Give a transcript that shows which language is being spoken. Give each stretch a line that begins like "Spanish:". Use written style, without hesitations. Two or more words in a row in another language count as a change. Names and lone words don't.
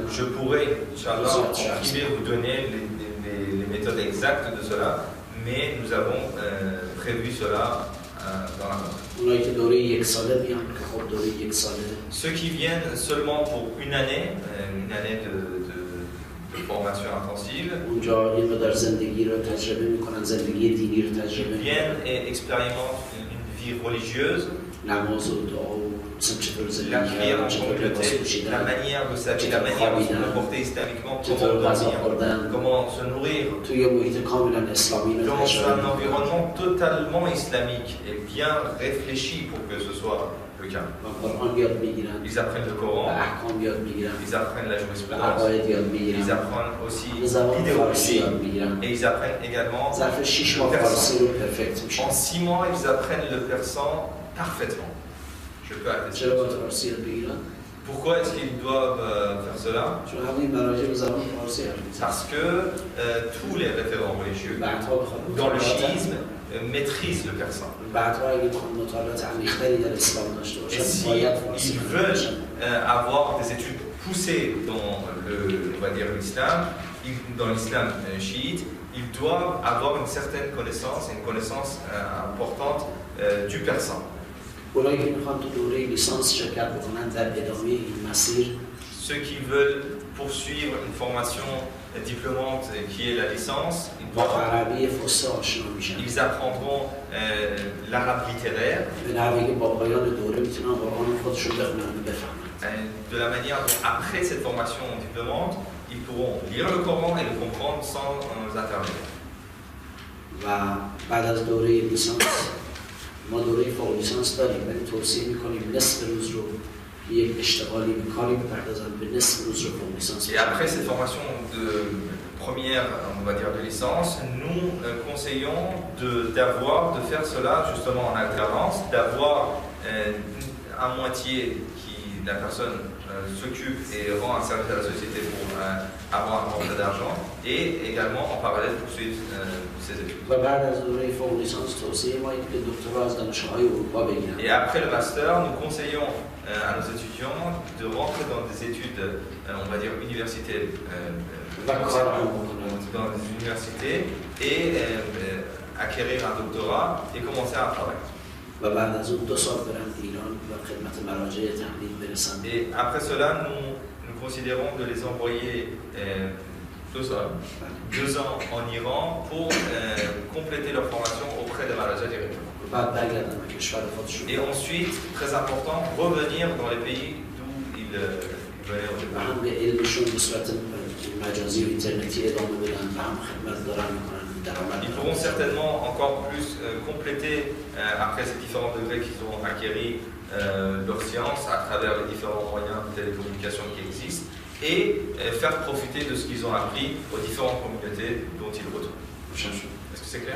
French: je pourrais, Inch'Allah, en privé vous donner les méthodes exactes de cela, mais nous avons prévu cela dans la montre.
Persian: اونایی که دوره یک ساله میان که خب دوره یک ساله
French: Ceux qui viennent seulement pour une année de formation intensive,
Persian: اونجا یه مقدار زندگی رو تجربه میکنن زندگی دینی رو تجربه
French: ils viennent et expérimentent une vie religieuse,
Persian: نماز و دعا و مثلا چطور
French: la
Persian: زندگی
French: prière
Persian: کردن
French: en
Persian: چطور لباس
French: communauté, la
Persian: پوشیدن
French: manière de s'habiller, la manière de se comporter islamiquement,
Persian: چطور
French: comment
Persian: غذا
French: dormir,
Persian: خوردن
French: comment se nourrir,
Persian: توی محیط کاملا اسلامی رو
French: dans
Persian: تجربه
French: un
Persian: میکنن
French: environnement totalement islamique et bien réfléchi pour que ce soit le cas.
Persian: و قرآن یاد میگیرن
French: Ils apprennent le
Persian: و
French: Coran,
Persian: احکام یاد میگیرن
French: ils apprennent la
Persian: و
French: jurisprudence,
Persian: عقاید یاد
French: ils
Persian: میگیرن
French: apprennent aussi
Persian: به زبان فارسی
French: l'idéologie
Persian: یاد میگیرن
French: et ils apprennent également
Persian: ظرف 6
French: le
Persian: ماه
French: persan.
Persian: فارسی رو پرفکت میشن
French: En 6 mois, ils apprennent le persan parfaitement. Je peux attester.
Persian: چرا باید فارسی یاد بگیرن؟
French: Pourquoi est-ce qu'ils doivent faire cela?
Persian: چون همین مراجع به زبان فارسی حرف میزنن
French: Parce que tous les référents religieux
Persian: بعدها بخواد
French: dans le
Persian: مطالعات
French: chiisme maîtrisent le persan.
Persian: بعدها اگه بخواد مطالعات عمیق‌تری در اسلام داشته
French: Et
Persian: باشن
French: si
Persian: باید فارسی
French: ils
Persian: بلد باشن.
French: veulent avoir des études poussées dans on va dire l'islam, dans l'islam chiite, ils doivent avoir une certaine connaissance, une connaissance importante du persan.
Persian: اونایی که میخوان تو دوره لیسانس شرکت بکنن در ادامه این مسیر
French: Ceux qui veulent poursuivre une formation diplômante qui est la licence,
Persian: با عربی فصحی آشنا میشن
French: ils apprendront l'arabe littéraire
Persian: به نحوی که با پایان دوره میتونن قرآن خودشون بخونن و بفهمن
French: de la manière dont après cette formation diplômante, ils pourront lire le Coran et le comprendre sans intermédiaire.
Persian: و بعد از دوره لیسانس ما دوره فوق لیسانس داریم ولی توصیه میکنیم نصف روز رو یک اشتغالی به کاری بپردازن به نصف روز رو فوق لیسانس
French: Et après cette formation de première, on va dire de licence, nous conseillons de faire cela justement en alternance, d'avoir un moitié qui la personne s'occupe et rend un service à la société pour avoir un rentrée d'argent et également en parallèle poursuivre ses études.
Persian: و بعد از دوره فوق لیسانس توصیه ما اینه که دکترا از دانشگاه‌های اروپا بگیرن
French: Et après le master, nous conseillons à nos étudiants de rentrer dans des études, on va dire universités,
Persian: و کار هم بکنن
French: dans des universités et acquérir un doctorat et commencer un travail.
Persian: و بعد از اون 2 سال برن ایران و خدمت مراجع تحلیل برسن
French: Et après cela, nous considérons de les envoyer 2 ans en Iran pour compléter leur formation auprès des Maharajas directement.
Persian: و بعد برگردن به کشور خودشون
French: Et ensuite, très important, revenir dans les pays d'où ils venaient au
Persian: و
French: départ.
Persian: هم به علمشون به صورت مجازی و اینترنتی ادامه بدن و هم خدمت دارن میکنن درآمد
French: Ils pourront certainement encore plus compléter après ces différents degrés qu'ils ont acquéris leur science à travers les différents moyens de télécommunication qui existent et faire profiter de ce qu'ils ont appris aux différentes communautés dont ils retournent. Est-ce que c'est clair?